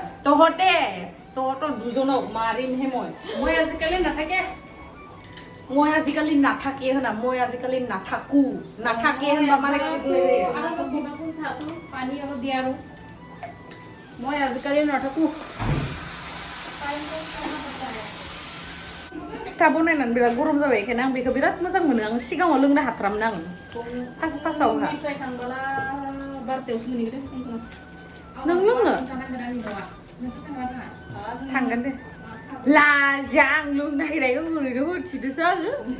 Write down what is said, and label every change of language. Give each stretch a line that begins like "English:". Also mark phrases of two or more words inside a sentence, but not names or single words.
Assamese: তহঁতৰ দুজনক মাৰিমহে মই আজিকালি নাথাকে মই আজিকালি নাথাকে হনা মই আজিকালি নাথাকে হনা মানে কি অলপ দিবাচোন চাহটো পানী অলপ দিয়া আৰু মই আজিকালি নাথাকো
Bodo: फिथा बनायनानै बिराद गरम जाबाय बेखायनो आं बेखौ बिराद मोजां मोनो आं सिगाङाव लोंनो हाथारामोन आं फार्स्टआवहा निफ्राय थांबोला बारथायावसो मोनहैगोन नों लोंनो थांगोन दे लाजा आं लोंनो नागिरनायखौ ओरैनो होथिदोसो आङो